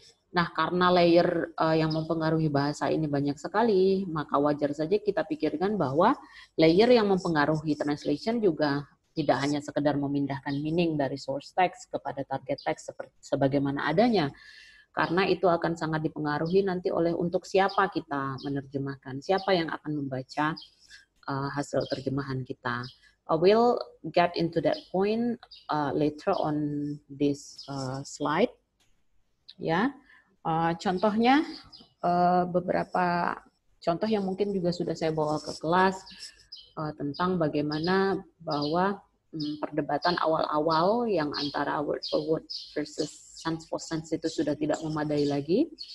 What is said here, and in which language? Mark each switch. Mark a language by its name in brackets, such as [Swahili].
[Indonesian] Nah, karena layer yang mempengaruhi bahasa ini banyak sekali, maka wajar saja kita pikirkan bahwa layer yang mempengaruhi translation juga tidak hanya sekedar memindahkan meaning dari source text kepada target text sebagaimana adanya, karena itu akan sangat dipengaruhi nanti oleh untuk siapa kita menerjemahkan, siapa yang akan membaca hasil terjemahan kita. [English] I will get into that point later on this slide. [Indonesian] Ya. Contohnya beberapa contoh yang mungkin juga sudah saya bawa ke kelas tentang bagaimana bahwa perdebatan awal-awal yang antara word for word versus sense for sense itu sudah tidak memadai lagi.